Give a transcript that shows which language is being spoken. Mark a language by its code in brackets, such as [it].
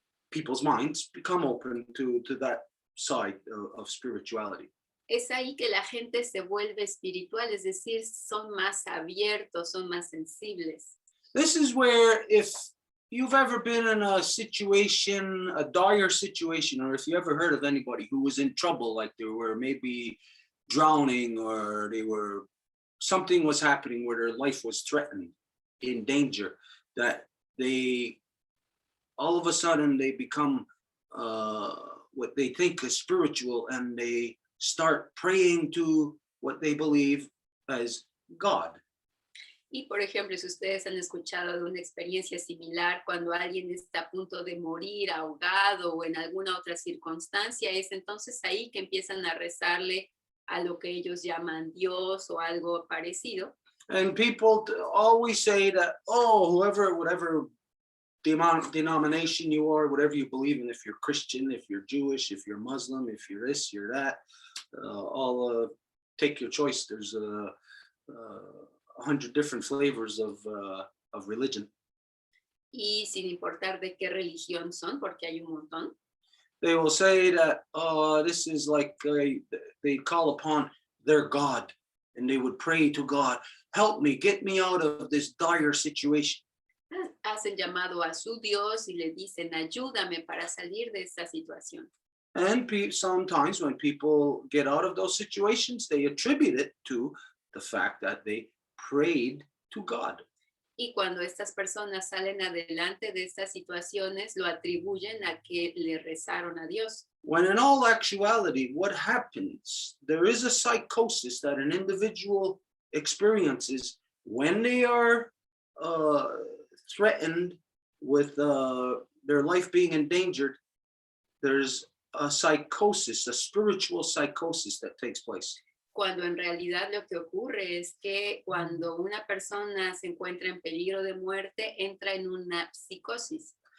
[en] People's minds become open to that side of spirituality. [es] Es ahí que la gente se vuelve espiritual, es decir, son más abiertos, son más sensibles. [en] This is where, if you've ever been in a situation, a dire situation, or if you ever heard of anybody who was in trouble, like they were maybe drowning, or something was happening where their life was threatened, in danger, that they all of a sudden they become what they think is spiritual, and they start praying to what they believe as God. [es] Y por ejemplo, si ustedes han escuchado de una experiencia similar, cuando alguien está a punto de morir ahogado o en alguna otra circunstancia, es entonces ahí que empiezan a rezarle a lo que ellos llaman Dios o algo parecido. [en] And people always say that, oh, whatever denomination you are, whatever you believe in, if you're Christian, if you're Jewish, if you're Muslim, if you're this, you're that, take your choice. There's 100 different flavors of religion. [es] Y sin importar de qué religión son, porque hay un montón. [en] They will say that this is like they call upon their God, and they would pray to God, help me, get me out of this dire situation. [es] Hacen llamado a su Dios y le dicen, ayúdame para salir de esta situación. [en] And sometimes when people get out of those situations, they attribute it to the fact that they prayed to God. [es] Y cuando estas personas salen adelante de estas situaciones, lo atribuyen a que le rezaron a Dios. [en] When in all actuality, what happens, there is a psychosis that an individual experiences when they are threatened with their life being endangered, there's a psychosis, a spiritual psychosis that takes place. [es] Cuando en realidad lo que ocurre es que cuando una persona se encuentra en peligro de muerte, entra en una psicosis.